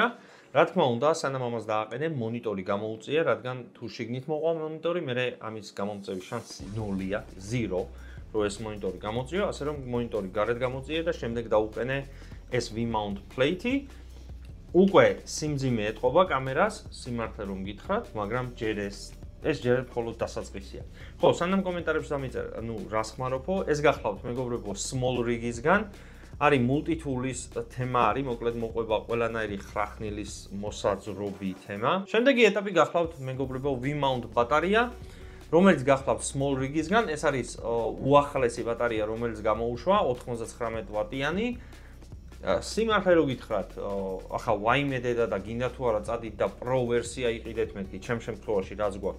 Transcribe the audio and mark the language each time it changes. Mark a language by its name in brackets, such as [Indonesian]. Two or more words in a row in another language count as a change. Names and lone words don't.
[Georgian] რა თქმა უნდა, სანამ ამას დააყენე, მონიტორი გამოუწია, რადგან თუ შიგნით მოყვა მონიტორი, მე ამის გამოწევის შანსი 0-ია, 0, რომ ეს მონიტორი გამოწიო, ასე რომ მონიტორი გარეთ გამოწია და შემდეგ დაუყენე ეს [English] V-mount plate- [Georgian] ი. უკვე სიმძიმე ეტყობა კამერას, სიმართლე რომ გითხრათ, მაგრამ ჯერ ეს ჯერ მხოლოდ დასაწყისია. ხო, სანამ კომენტარებში დამიწერე, ნუ რას ხმარობო, ეს გახლავთ მეგობრებო small rig-ისგან. არის multi-tool-ის თემა არის, მოკლედ მოყვება ყველანაირი ხრახნილის მოსაძრობი თემა. შემდეგი ეტაპი გახლავთ მეგობრებო V-mount ბატარეა. რომელიც გახლავთ small rig-ისგან, ეს არის უახლესი ბატარეა, რომელიც გამოუშვა 99 ვატიანი. სიმართლე რო გითხრათ, ახლა ვაიმე დედა და გინდა თუ არა წადით და pro ვერსია იყიდეთ მეთქი, ჩემ შემთხვევაში რაც გვაქვს.